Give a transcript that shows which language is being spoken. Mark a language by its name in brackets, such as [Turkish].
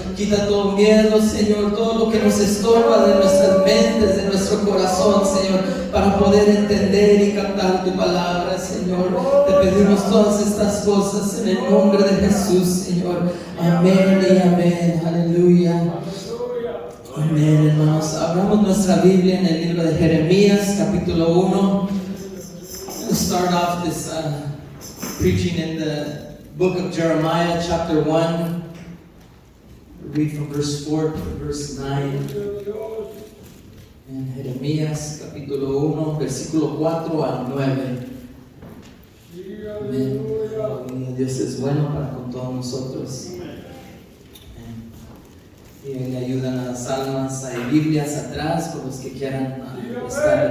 [Spanish] Quita todo miedo, Señor, todo lo que nos estorba de nuestras mentes, de nuestro corazón, Señor, para poder entender y captar tu palabra, Señor. Te pedimos todas estas cosas en el nombre de Jesús, Señor. Amén y amén. Aleluya. Amén, hermanos. Abramos nuestra Biblia en el libro de Jeremías, capítulo 1. [English] We'll start off this preaching in the book of Jeremiah, chapter 1. We'll read from verse 4 to verse 9. [Spanish] En Jeremías, capítulo 1, versículo 4 al 9. Amén. Dios es bueno para con todos nosotros. Y le ayudan a las almas. Hay Biblias atrás por los que quieran prestar.